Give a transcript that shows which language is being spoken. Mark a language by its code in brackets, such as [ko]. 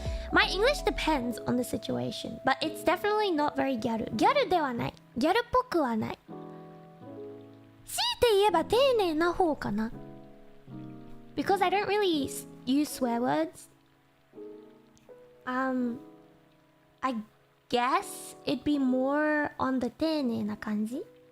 [en] My English depends on the situation, but it's definitely not very ギャル。 [ja] ギャルではない。ギャルっぽくはない。強いて言えば丁寧な方かな。 [en] Because I don't really use swear words. I guess it'd be more on the [ja] 丁寧な感じ。